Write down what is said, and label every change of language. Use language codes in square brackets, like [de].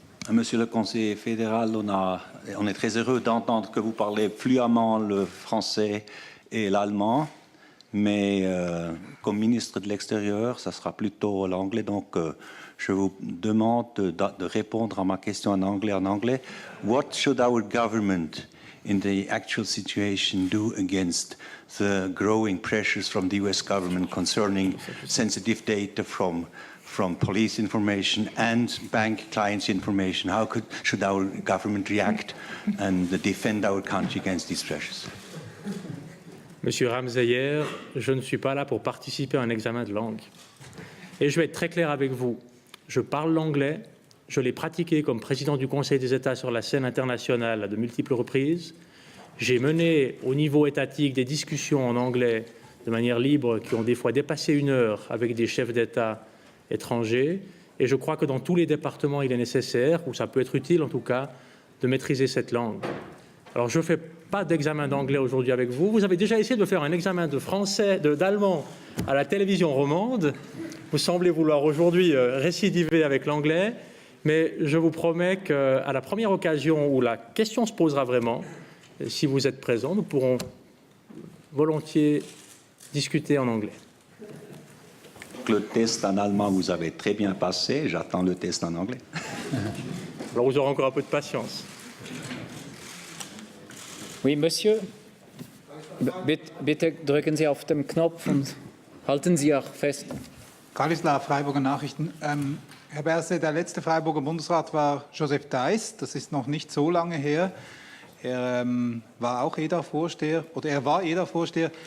[fr] Monsieur le conseiller fédéral, on est très heureux d'entendre que vous parlez fluemment le français et l'allemand, mais comme ministre de l'Extérieur, ça sera plutôt l'anglais. Donc, je vous demande de répondre à ma question en anglais. [en] What should our government, in the actual situation, do against the growing pressures from the US government concerning sensitive data from police information and bank clients information? How should our government react and defend our country against these pressures? [fr] Monsieur Ramsayer, je ne suis pas là pour participer à un examen de langue. Et je vais être très clair avec vous. Je parle l'anglais, je l'ai pratiqué comme président du Conseil des États sur la scène internationale à de multiples reprises. J'ai mené au niveau étatique des discussions en anglais de manière libre qui ont des fois dépassé 1 heure avec des chefs d'État étrangers. Et je crois que dans tous les départements, il est nécessaire, ou ça peut être utile en tout cas, de maîtriser cette langue. Alors je ne fais pas d'examen d'anglais aujourd'hui avec vous. Vous avez déjà essayé de faire un examen de français, d'allemand à la télévision romande. Vous semblez vouloir aujourd'hui récidiver avec l'anglais. Mais je vous promets qu'à la première occasion où la question se posera vraiment, si vous êtes présent, nous pourrons volontiers discuter en anglais. Le test en allemand, vous avez très bien passé. J'attends le test en anglais. Alors vous aurez encore un peu de patience. Oui, Monsieur. [de] Bitte drücken Sie auf den Knopf und halten Sie auch fest. Kalisla, Freiburger Nachrichten. Herr Berse, der letzte Freiburger Bundesrat war Joseph Theiss. Das ist noch nicht so lange her. Er war auch EDA-Vorsteher oder er war EDA-Vorsteher.